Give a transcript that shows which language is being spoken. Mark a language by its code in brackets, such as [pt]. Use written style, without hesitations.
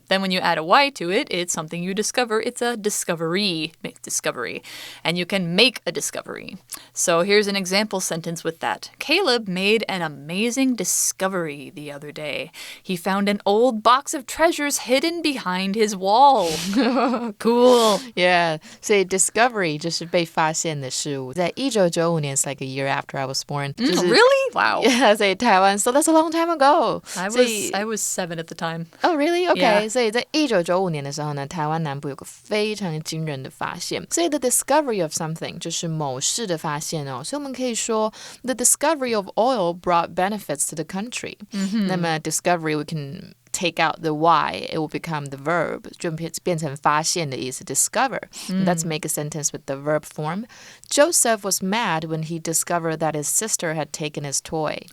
[en] Then when you add a Y to it, it's something you discover. It's a discovery. And you can make a discovery. So here's an example sentence with that. Caleb made an amazing discovery the other day. He found an old box of treasures hidden behind his wall. Cool. Yeah. [zh] 所以 discovery 就是被发现的事物。在1995年 [en] it's like a year after I was born. Really? Wow. Yeah, [zh] 所以台湾 [en] so that's a long time ago. I was 7 at the time. Oh, really? Okay. Yeah. [zh] 所所以在1995年的时候呢，台湾南部有个非常惊人的发现。所以 [en] the discovery of something [zh] 就是某事的发现哦。所以我们可以说 [en] the discovery of oil brought benefits to the country. 那么 discovery we can take out the y, it will become the verb, [zh] 就变成发现的意思 [en] discover. Let's make a sentence with the verb form. Joseph was mad when he discovered that his sister had taken his toy.